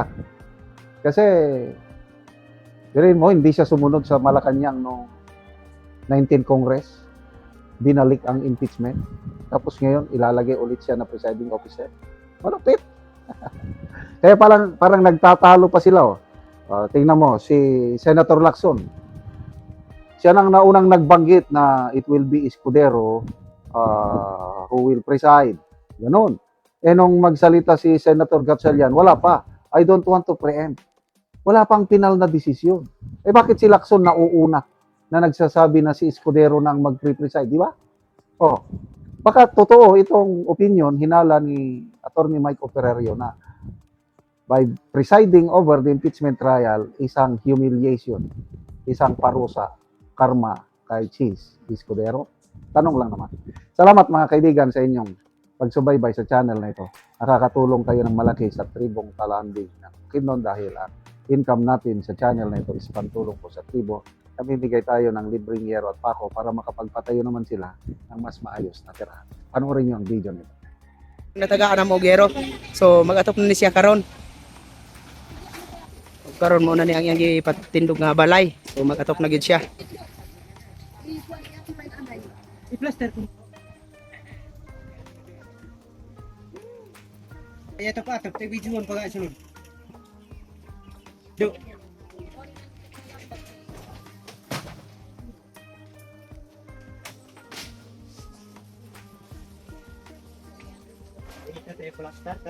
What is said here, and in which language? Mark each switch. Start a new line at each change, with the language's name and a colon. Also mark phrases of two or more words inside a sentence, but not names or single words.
Filipino: Kasi, dirin mo, hindi siya sumunod sa Malacanang noong 19 Congress. Binalik ang impeachment. Tapos ngayon, ilalagay ulit siya na presiding officer. Malupit. Kaya parang nagtatalo pa sila. Tingnan mo, si Senator Lacson. Siya nang naunang nagbanggit na
English: it will be Escudero who will preside.
Filipino: Ganon. Nung magsalita si Senator Gatchalian, wala pa.
English: I don't want to preempt.
Filipino: Wala pang final na desisyon. Bakit si Lacson nauuna na nagsasabi na si Escudero nang mag-preside, di ba? Baka totoo itong opinion, hinala ni Attorney Mike Operario na
English: by presiding over the impeachment trial,
Filipino: isang humiliation, isang parusa, karma kay Chis Escudero. Tanong lang naman. Salamat mga kaibigan sa inyong pagsubaybay sa channel na ito. Nakakatulong kayo ng malaki sa tribong Talanding ng Bukidnon dahil ang income natin sa channel na ito is pantulong po sa tribo. Namimigay tayo ng libreng yero at pako para makapagpatayo naman sila ng mas maayos na tirahan. Panoorin niyo ang video nito.
Cebuano: Natagaan ang Ogero. So mag-atop na ni siya karon. Karon mo na ni ang iyang ipatindog nga balay.
Hiligaynon: So mag-atop na gid siya. I-plaster ko.
Filipino: Ay ito pa, tapos videoan pa ga sunod. Do. Ito tayo plaster ka.